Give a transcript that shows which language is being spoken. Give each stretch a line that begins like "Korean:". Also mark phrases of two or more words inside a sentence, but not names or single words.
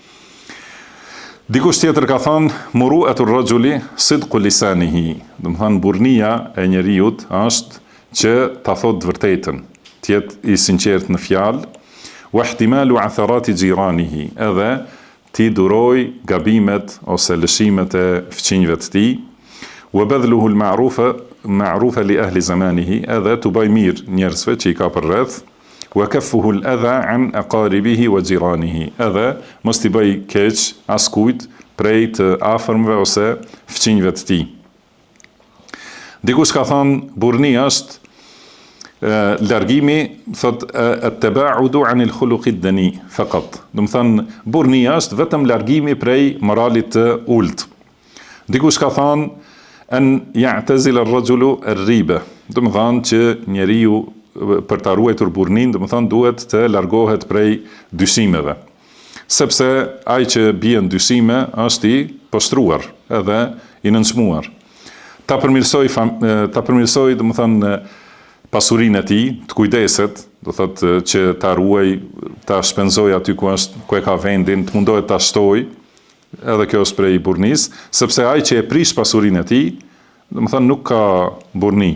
Albanian: Dikush tjetër ka thënë
Arabic: مروءة الرجل صدق لسانه.
Albanian: Domethënë burnia e njeriu është që ta thotë të vërtetën, të jetë i sinqert në fjalë,
Arabic: واحتمال عثرات جيرانه,
Albanian: edhe ti duroj gabimet ose lëshimet e fëmijëve të tij,
Arabic: وبذله المعروف لأهل زمانه,
Albanian: edhe të bëj mirë njerëzve që i ka përreth,
Arabic: وكفه الأذى عن أقاربه وجيرانه,
Albanian: edhe mos t'i bëj keq askujt prej të afërmve ose fëmijëve të tij. Dikush ka thënë burnia është largimi, thot
Arabic: التباعد عن الخلق الدني فقط.
Albanian: Domethënë burnia është vetëm largimi prej moralit të ulët. Dikush ka thënë
Arabic: أن يعتزل الرجل الريب.
Albanian: Domethënë që njeriu për ta ruajtur burnin, domethënë duhet të largohet prej dyshimeve. Sepse ai që bie në dyshime është i poshtruar edhe i nënçmuar. Ta përmirësoj domethënë pasurinë e tij, të kujdeset, do thotë që ta ruaj, ta shpenzoj aty ku e ka vendin, të mundohet ta shtoj, edhe kjo është prej burnisë, sepse ai që e prish pasurinë e tij, domethënë nuk ka burni.